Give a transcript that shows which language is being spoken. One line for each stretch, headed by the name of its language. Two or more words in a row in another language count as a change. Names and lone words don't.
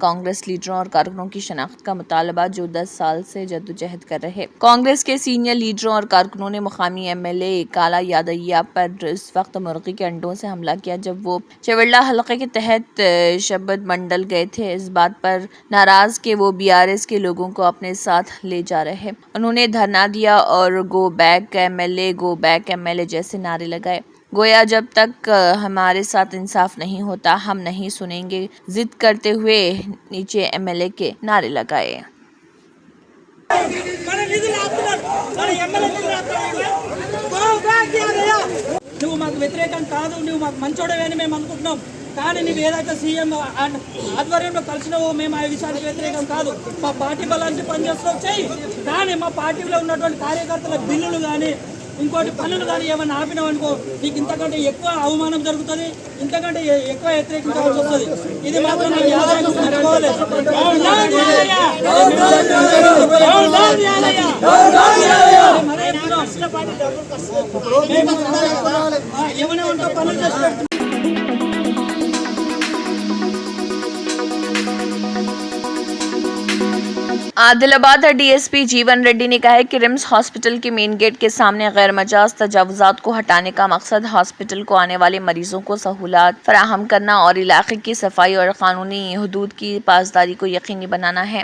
Urdu: کانگریس لیڈروں اور کارکنوں کی شناخت کا مطالبہ جو 10 سال سے جدوجہد کر رہے کانگریس کے سینئر لیڈروں اور کارکنوں نے مقامی MLA کالا یادیہ پر اس وقت مرغی کے انڈوں سے حملہ کیا جب وہ چیولڈا حلقے کے تحت شبد منڈل گئے تھے، اس بات پر ناراض کہ وہ BRS کے لوگوں کو اپنے ساتھ لے جا رہے۔ انہوں نے دھرنا دیا اور
English: go back MLA, go back MLA
Urdu: جیسے نعرے لگائے۔ گویا جب تک ہمارے ساتھ انصاف نہیں ہوتا ہم نہیں سنیں گے، ضد کرتے ہوئے نیچے MLA کے نعرے لگائے۔
Telugu: నువ్వు మాకు వ్యతిరేకం కాదు, నువ్వు మాకు మంచోడవే అని మేము అనుకుంటున్నాం. కానీ నువ్వు ఏదైతే సీఎం ఆధ్వర్యంలో కలిసినావో మేము ఆ విషయానికి వ్యతిరేకం కాదు. మా పార్టీ బలానికి పనిచేస్తావు చెయ్యి, కానీ మా పార్టీలో ఉన్నటువంటి కార్యకర్తల బిల్లులు కానీ ఇంకోటి పనులు కానీ ఏమైనా ఆపినావు అనుకో నీకు ఇంతకంటే ఎక్కువ అవమానం జరుగుతుంది, ఇంతకంటే ఎక్కువ వ్యతిరేకించవలసి వస్తుంది. ఇది మాత్రం నేను యాదయ్య గుర్తుంచుకోవాలి. ఏమైనా ఉంటా పనులు చేసి
Urdu: عادل آباد DSP جیون ریڈی نے کہا ہے کہ رمز ہاسپٹل کے مین گیٹ کے سامنے غیر مجاز تجاوزات کو ہٹانے کا مقصد ہاسپٹل کو آنے والے مریضوں کو سہولات فراہم کرنا اور علاقے کی صفائی اور قانونی حدود کی پاسداری کو یقینی بنانا ہے۔